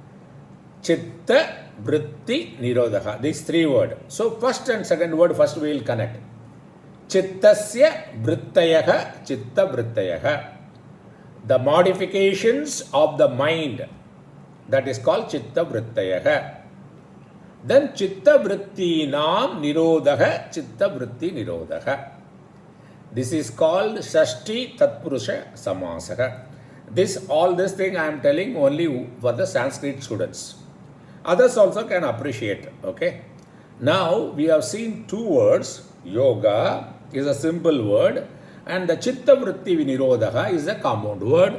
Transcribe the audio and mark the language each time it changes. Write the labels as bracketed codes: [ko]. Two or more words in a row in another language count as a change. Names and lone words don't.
[sa] Chitta Vritti Nirodha. [en] These three words. So first and second word, first we will connect. [sa] Chittasya Vrittayaha Chitta Vrittayaha. [en] The modifications of the mind, that is called [sa] Chitta Vrittayaha. Then Chitta Vritti Nam Nirodha Chitta Vritti Nirodha. [en] This is called [sa] Shashti Tatpurusha Samasaha. [en] All this thing I am telling only for the Sanskrit students. Others also can appreciate. Okay. Now we have seen two words. Yoga is a simple word and the [sa] Chitta Vritti Nirodha [en] is a compound word.